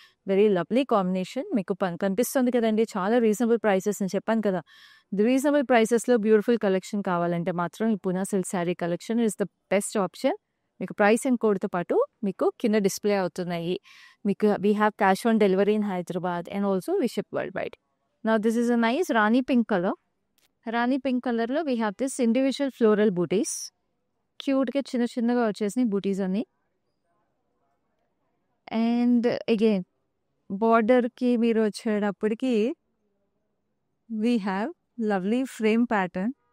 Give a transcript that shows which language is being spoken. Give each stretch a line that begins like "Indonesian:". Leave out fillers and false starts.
Telugu: Very lovely combination. మీకు కనిపిస్తుంది కదండి, చాలా రీజనబుల్ ప్రైసెస్ అని చెప్పాను కదా. రీజనబుల్ ప్రైసెస్లో బ్యూటిఫుల్ కలెక్షన్ కావాలంటే మాత్రం ఈ Poona silk sari collection
English: Is the best option.
Telugu: మీకు ప్రైస్ అండ్ కోడ్తో పాటు మీకు కింద డిస్ప్లే అవుతున్నాయి. మీకు
English: We have cash on delivery in Hyderabad and also we ship worldwide. Now this is a nice Rani pink color. Rani pink color lo we have this individual floral booties.
Telugu: Cute గా చిన్న చిన్నగా వచ్చేసినాయి బూటీస్ అన్ని. And again బార్డర్కి మీరు వచ్చేటప్పటికి
English: We have lovely frame pattern.